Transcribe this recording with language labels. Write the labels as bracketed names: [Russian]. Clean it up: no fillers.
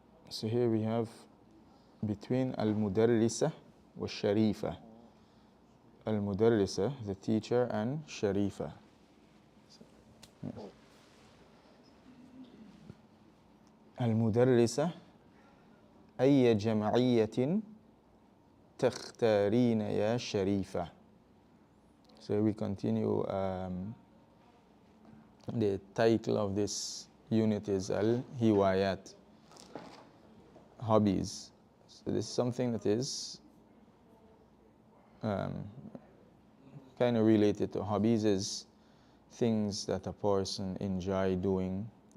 [English] So here we have between [Arabic] المدرسة والشريفة. [English] المدرسة, the teacher, and شريفة. [Arabic] المدرسة أي جمعية تختارين يا شريفة. [English] So we continue. The title of this unit is Al-Hiwayat, hobbies. So this is something that is kind of related to hobbies, is things that a person enjoy doing.